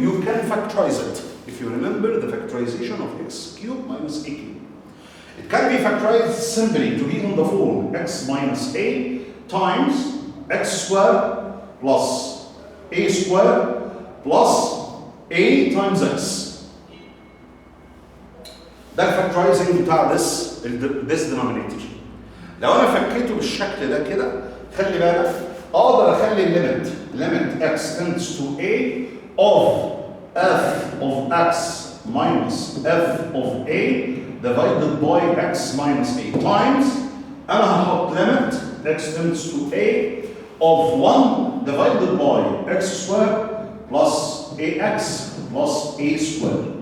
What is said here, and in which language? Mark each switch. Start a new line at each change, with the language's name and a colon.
English: You can factorize it. If you remember the factorization of x cube minus a cube. It can be factorized simply to be in the form x minus a times x squared plus a squared plus a times x.
Arabic: ده الفاكتورايزنج بتاع
English: this denominator.
Arabic: لو انا فكيته بالشكل ده كده خلي بالك اقدر اخلي الليمت
English: limit x tends to a of f of x minus f of a divided by x minus a times
Arabic: انا هحط
English: limit x tends to a of 1 divided by x squared plus ax plus a squared.